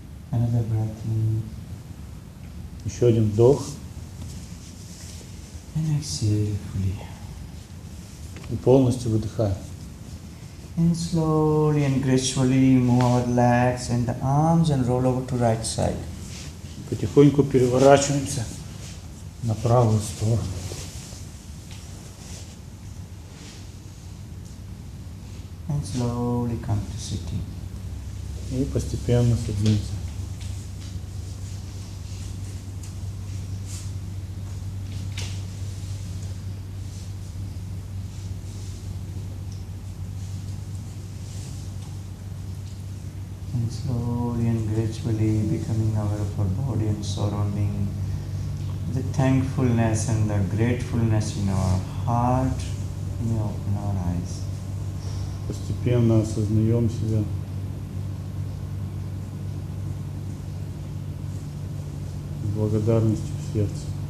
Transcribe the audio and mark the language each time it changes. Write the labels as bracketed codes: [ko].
[en] Another breath in. [ru] Еще один вдох. [en] And exhale fully. [ru] И полностью выдыхаем. [en] And slowly and gracefully move our legs and the arms and roll over to right side. [ru] Потихоньку переворачиваемся на правую сторону. [en] And slowly come to sitting. [ru] И постепенно садимся. [en] And slowly and gradually becoming aware of our body and surrounding, the thankfulness and the gratefulness in our heart, we open our eyes. [ru] Постепенно осознаем себя. С благодарностью в сердце.